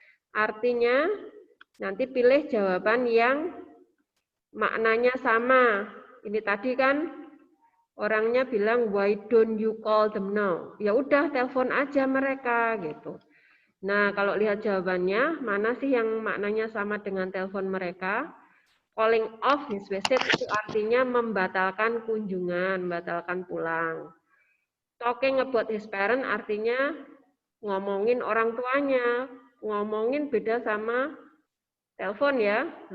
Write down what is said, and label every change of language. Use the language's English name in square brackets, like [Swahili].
[Indonesian] Artinya nanti pilih jawaban yang maknanya sama. Ini tadi kan orangnya bilang [English] why don't you call them now? [Indonesian] Ya udah telepon aja mereka gitu. Nah, kalau lihat jawabannya, mana sih yang maknanya sama dengan telepon mereka? [English] Calling off his visit [Indonesian] itu artinya membatalkan kunjungan, membatalkan pulang. [English] Talking about his parent [Indonesian] artinya ngomongin orang tuanya, ngomongin beda sama telepon ya.